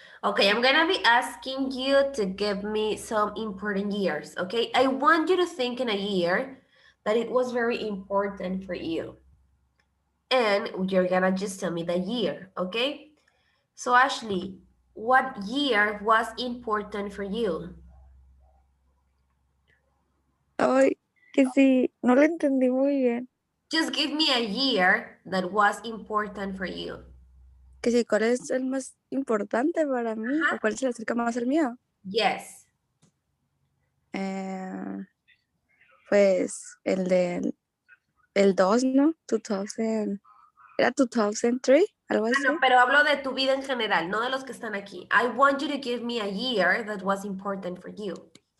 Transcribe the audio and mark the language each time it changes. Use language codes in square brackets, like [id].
[en] Okay, I'm gonna be asking you to give me some important years, okay? I want you to think in a year that it was very important for you. And you're gonna just tell me the year, okay? So Ashley, what year was important for you? [es] Ay, que sí, no lo entendí muy bien. [en] Just give me a year that was important for you. [es] Que sí, ¿cuál es el más importante para mí? Ajá. ¿O cuál se le acerca más al mío? [en] Yes. [es] Pues el del el 2, ¿no? 2000. ¿Era 2003? Algo así. Bueno, pero hablo de tu vida en general, no de los que están aquí. [en] I want you to give me a year that was important for you.